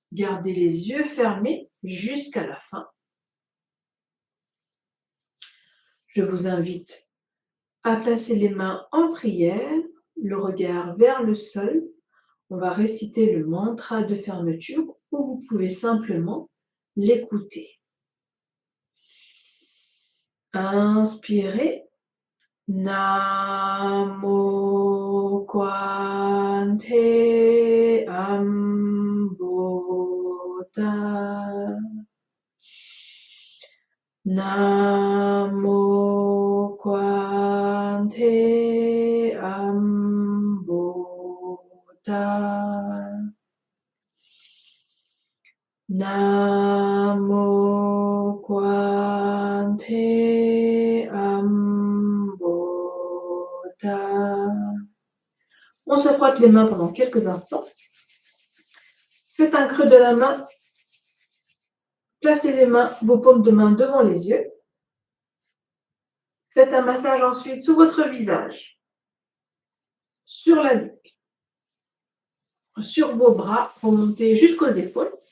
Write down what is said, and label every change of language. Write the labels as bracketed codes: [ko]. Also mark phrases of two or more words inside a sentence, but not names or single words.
[fr] Gardez les yeux fermés jusqu'à la fin. Je vous invite à placer les mains en prière, le regard vers le sol. On va réciter le mantra de fermeture ou vous pouvez simplement l'écouter. Inspirez. Namo Kwante Ambota. Namo Kwante Ambota. Namo Kwante Ambota. On se frotte les mains pendant quelques instants. Faites un creux de la main. Placez les mains, vos paumes de main devant les yeux. Faites un massage ensuite sur votre visage, sur la nuque, sur vos bras, remontez jusqu'aux épaules.